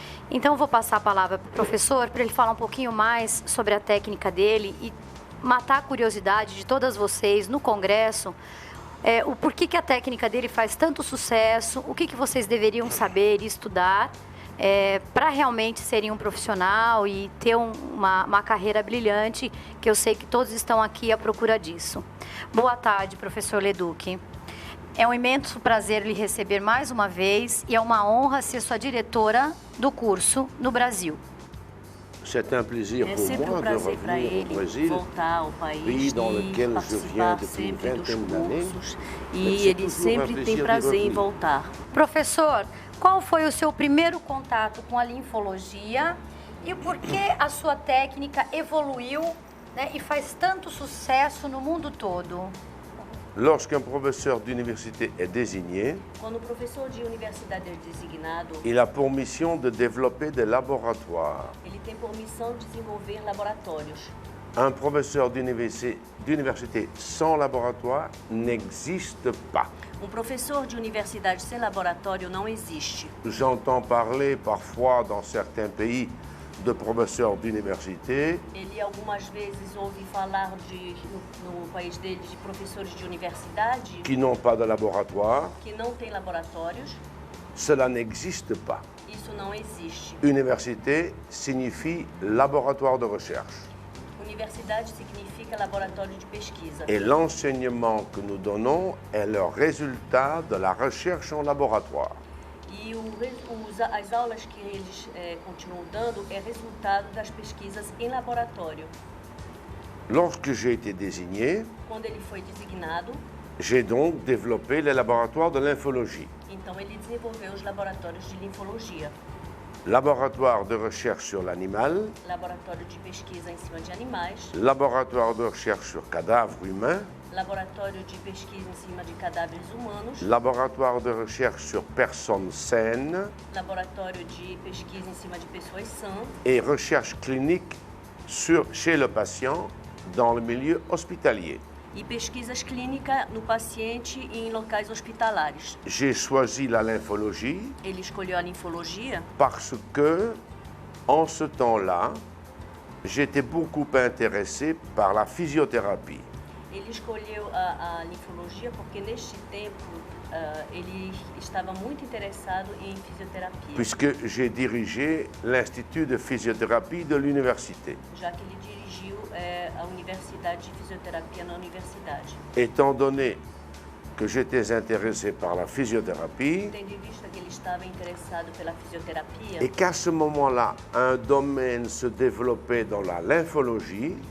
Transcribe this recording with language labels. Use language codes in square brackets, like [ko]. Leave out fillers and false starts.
[pt] Então, vou passar a palavra para o professor para ele falar um pouquinho mais sobre a técnica dele e matar a curiosidade de todas vocês no congresso, o porquê que a técnica dele faz tanto sucesso, o que vocês deveriam saber e estudar para realmente serem um profissional e ter uma carreira brilhante, que eu sei que todos estão aqui à procura disso. Boa tarde, professor Leduc. É um imenso prazer lhe receber mais uma vez e é uma honra ser sua diretora do curso no Brasil. [fr] C'est un plaisir pour moi de revenir au Brésil, pays dans lequel je viens depuis une vingtaine d'années. [pt] E ele sempre tem prazer em voltar. Professor, qual foi o seu primeiro contato com a linfologia e por que a sua técnica evoluiu, né, e faz tanto sucesso no mundo todo? [fr] Lorsqu'un professeur d'université est désigné, [pt] Quando o professor de universidade é designado, [fr] il a pour mission de développer des laboratoires. [pt] ele tem por missão desenvolver laboratórios. [fr] Un professeur d'université sans laboratoire n'existe pas. [pt] Professor de universidade sem laboratório não existe. [fr] J'entends parler parfois dans certains pays de professeurs d'université [pt] Ele algumas vezes ouve falar no país dele de professores de universidade [fr] qui n'ont pas de laboratoire. [pt] que não têm laboratórios. [fr] Cela n'existe pas. [pt] Isso não existe. [fr] Université signifie laboratoire de recherche. [pt] Universidade significa laboratório de pesquisa. [fr] Et l'enseignement que nous donnons est le résultat de la recherche en laboratoire. [pt] E as aulas que eles continuam dando é resultado das pesquisas em laboratório. [fr] Lorsque j'ai été désigné, [pt] Quando ele foi designado, [fr] j'ai donc développé les laboratoires de lymphologie. [pt] então ele desenvolveu os laboratórios de linfologia, [fr] Laboratoire de recherche sur l'animal, [pt] laboratório de pesquisa em cima de animais, [fr] laboratoire de recherche sur cadavres humains, [pt] laboratório de pesquisa em cima de cadáveres humanos, [fr] laboratoire de recherche sur personnes saines [pt] laboratório de pesquisa em cima de pessoas sãs [fr] et recherche clinique chez le patient dans le milieu hospitalier. [pt] e pesquisas clínicas no paciente e em locais hospitalares. [fr] J'ai choisi la lymphologie [pt] Ele escolheu a linfologia [fr] parce que, en ce temps-là, j'étais beaucoup intéressé par la physiothérapie. [pt] Ele escolheu a linfologia porque neste tempo ele estava muito interessado em fisioterapia. [fr] Puisque j'ai dirigé l'Institut de physiothérapie de l'université. [pt] Já que ele dirigiu a Universidade de Fisioterapia na universidade. [fr] Étant donné que j'étais intéressé par la physiothérapie, [pt] Tendo em vista que ele estava interessado pela fisioterapia [fr] et qu'à ce moment-là, un domaine se développait dans la lymphologie,